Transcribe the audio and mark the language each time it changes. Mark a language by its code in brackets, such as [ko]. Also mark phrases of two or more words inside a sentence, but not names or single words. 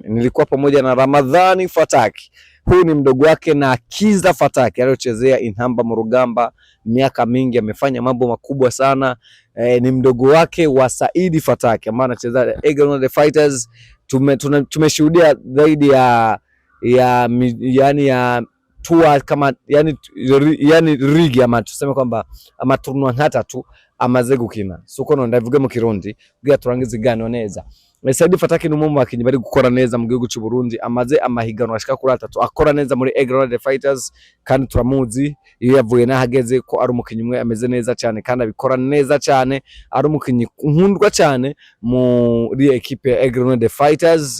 [sw] Nilikuwa pamoja na Ramadhani Fataki. Huyu ni mdogo wake na Kiza Fataki aliyochezea Inhamba Murugamba miaka mingi, amefanya mambo makubwa sana. Ni mdogo wake wa Saidi Fataki ambaye anacheza Eagle Fighters. Tumeshuhudia zaidi ya tour kama yani rigi ama tuseme kwamba ama tournoi hata tu [rn] amaze gukina sukono ndavuge mu Kirundi bwa turangiza gano neza. Saidi Fataki n'umwe akinyi bari gukora neza mu gihugu cy'u Burundi, amaze amahiganwa ashika kuri 3 akora neza muri Eagle Fighters, kandi turamuzi iyo yavuye nahageze ko ari umukinyi umwe ameze neza cyane kandi abikora neza cyane, ari umukinyi nkundwa cyane muri equipe ya Eagle Fighters.